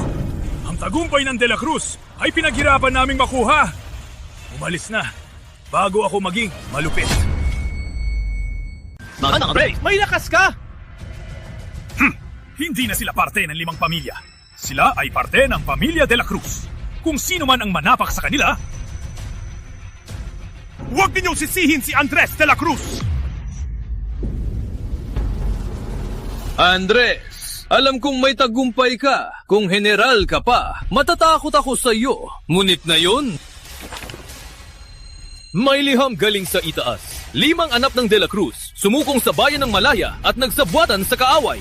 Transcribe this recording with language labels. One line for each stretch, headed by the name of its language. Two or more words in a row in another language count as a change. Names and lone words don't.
Filipino: Ang tagumpay ng De La Cruz ay pinaghirapan naming makuha. Umalis na, bago ako maging malupit. Andres, may lakas ka! Hindi na sila parte ng 5 pamilya. Sila ay parte ng Pamilya de la Cruz. Kung sino man ang manapak sa kanila, huwag ninyong sisihin si Andres de la Cruz! Andres, alam kong may tagumpay ka. Kung general ka pa, matatakot ako sa iyo. Ngunit na yun, may liham galing sa itaas. 5 anak ng De La Cruz, sumukong sa bayan ng Malaya at nagsabwatan sa kaaway.